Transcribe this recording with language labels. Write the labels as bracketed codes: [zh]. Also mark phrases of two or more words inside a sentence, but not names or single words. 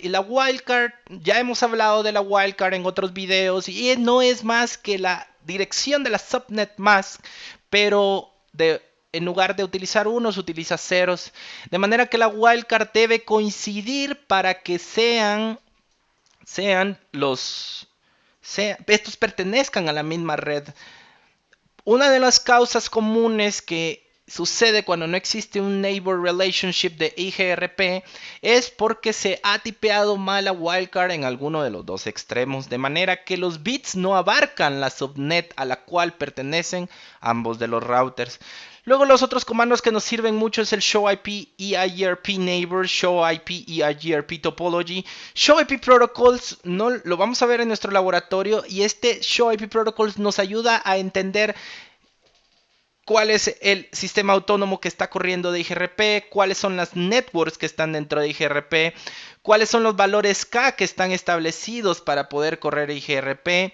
[es] Y la wildcard, ya hemos hablado de la wildcard en otros videos y no es más que la dirección de la [en] subnet mask, [es] pero en lugar de utilizar unos, utiliza ceros. De manera que la wildcard debe coincidir para que estos pertenezcan a la misma red. Una de las causas comunes que sucede cuando no existe un [en] neighbor relationship [es] de IGRP es porque se ha tipeado mal la wildcard en alguno de los dos extremos, de manera que los bits no abarcan la subnet a la cual pertenecen ambos de los routers. Luego los otros comandos que nos sirven mucho es el [en] showIP EIGRP neighbor, showIP EIGRP topology. ShowIP protocols [es] no lo vamos a ver en nuestro laboratorio, y este [en] showIP protocols [es] nos ayuda a entender cuál es el sistema autónomo que está corriendo de IGRP, cuáles son las networks que están dentro de IGRP, cuáles son los valores K que están establecidos para poder correr IGRP.